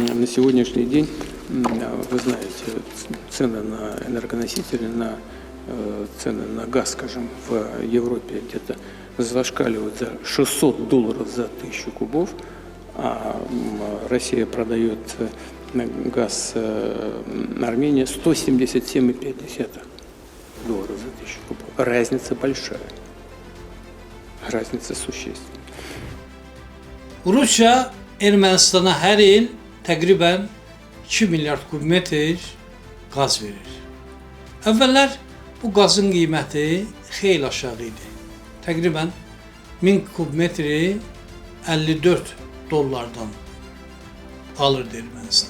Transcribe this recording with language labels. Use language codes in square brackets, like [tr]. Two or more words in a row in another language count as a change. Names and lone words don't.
[ru] сегодняшний день, вы знаете, цены на энергоносители, цены на газ, скажем, в Европе где-то зашкаливают за $600 за 1000 кубов, а Россия продает газ Армении $177,5 за 1000 кубов. Разница большая. Разница существенная. [az] Rusya Ermənistana hər il təqribən 2 milyard kubmetr qaz verir. Əvvəllər bu qazın qiyməti xeyli aşağı idi. Təqribən 1000 kubmetri $54 alırdı Ermənistan.